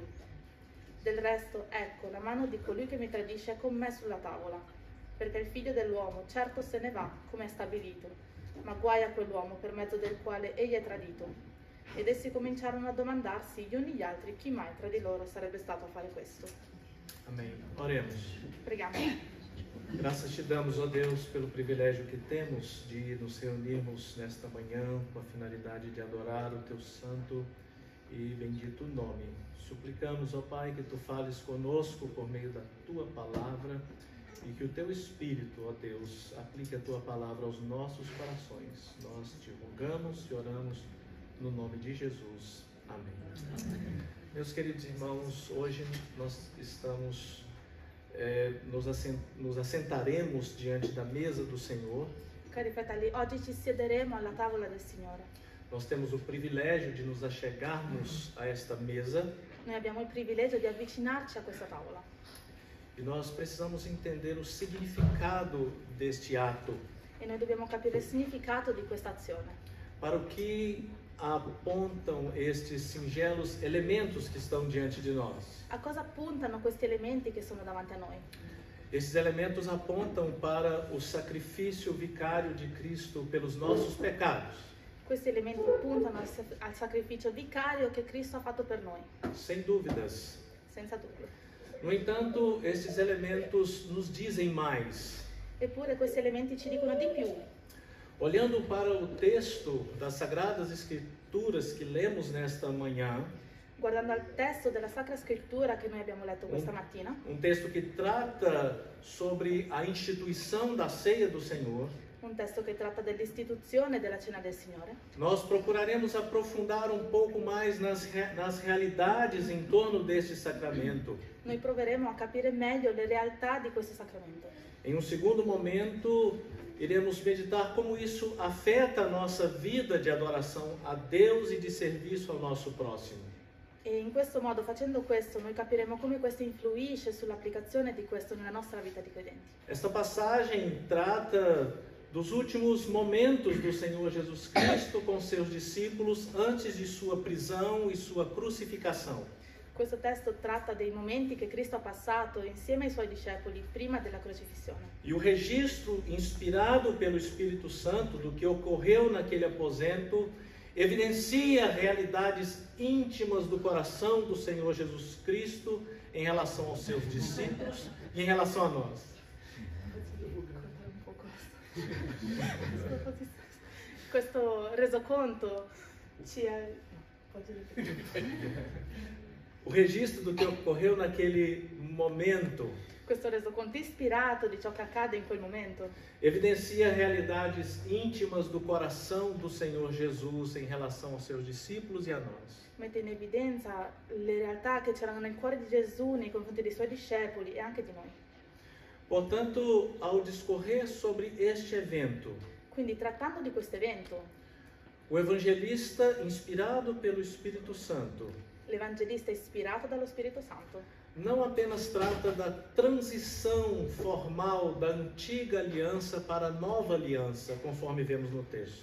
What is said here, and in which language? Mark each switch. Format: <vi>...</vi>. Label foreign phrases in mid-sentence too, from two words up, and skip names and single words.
<it>Del resto, ecco, la mano di colui che mi tradisce è con me sulla tavola, perché il figlio dell'uomo certo se ne va, come è stabilito, ma guai a quell'uomo per mezzo del quale egli è tradito. Ed essi cominciarono a domandarsi gli uni gli altri chi mai tra di loro sarebbe stato a fare questo.</it> <pt>Amém. Oremos.</pt> <it>Preghiamo.</it> <pt>Graças te damos, ó Deus, pelo privilégio que temos de nos reunirmos nesta manhã com a finalidade de adorar o teu santo e bendito nome. Suplicamos, ó Pai, que tu fales conosco por meio da tua palavra e que o teu Espírito, ó Deus, aplique a tua palavra aos nossos corações. Nós te rogamos e oramos no nome de Jesus. Amém. Meus queridos irmãos, hoje nós estamos, nos assentaremos diante da mesa do Senhor.</pt> <it>Cari fratelli, oggi ci siederemo alla tavola del Signore.</it> <pt>Nós temos o privilégio de nos achegarmos a esta mesa</pt> <it>Noi abbiamo il privilegio di avvicinarci a questa tavola</it> <pt>e nós precisamos entender o significado deste ato.</pt> <it>e noi dobbiamo capire il significato di questa azione.</it> <pt>Para o que apontam estes singelos elementos que estão diante de nós?</pt> <it>A cosa puntano questi elementi che sono davanti a noi?</it> <pt>Esses elementos apontam para o sacrifício vicário de Cristo pelos nossos pecados.</pt> <it>Questi elementi puntano al sacrificio vicario che Cristo ha fatto per noi,</it> <pt>Sem dúvidas.</pt> <it>senza dubbio.</it> <pt>No entanto, esses elementos nos dizem mais.</pt> <it>Eppure questi elementi ci dicono di più.</it> <pt>Olhando para o texto das Sagradas Escrituras que lemos nesta manhã,</pt> <it>Guardando al testo della Sacra Scrittura che noi abbiamo letto questa mattina,</it> <pt>texto que trata sobre a instituição da ceia do Senhor,</pt> <it>un testo che tratta dell'istituzione della cena del Signore,</it> <pt>nós procuraremos aprofundar um pouco mais nas realidades em torno deste sacramento.</pt> <it>noi proveremo a capire meglio le realtà di questo sacramento.</it> <pt>Em um segundo momento, iremos meditar como isso afeta a nossa vida de adoração a Deus e de serviço ao nosso próximo.</pt> <it>E in questo modo, facendo questo, noi capiremo come questo influisce sull'applicazione di questo nella nostra vita di credenti.</it> <pt>Esta passagem trata dos últimos momentos do Senhor Jesus Cristo com seus discípulos antes de sua prisão e sua crucificação.</pt> <it>Questo testo tratta dei momenti che Cristo ha passato insieme ai suoi discepoli prima della crocifissione.</it> <pt>E o registro inspirado pelo Espírito Santo do que ocorreu naquele aposento evidencia realidades íntimas do coração do Senhor Jesus Cristo em relação aos seus discípulos e em relação a nós.</pt> <it>Questo resoconto ci</it> <pt>O registro do que ocorreu naquele momento</pt> <it>Questo resoconto ispirato di ciò che accade in quel momento</it> <pt>evidencia realidades íntimas do coração do Senhor Jesus em relação aos seus discípulos e a nós.</pt> <it>mette in evidenza le realtà che c'erano nel cuore di Gesù nei confronti dei suoi discepoli e anche di noi.</it> <pt>Portanto, ao discorrer sobre este evento,</pt> <it>Quindi trattando di questo evento,</it> <pt>o evangelista, inspirado pelo Espírito Santo,</pt> <it>l'evangelista ispirato dallo Spirito Santo</it> <pt>não apenas trata da transição formal da antiga aliança para a nova aliança, conforme vemos no texto,</pt>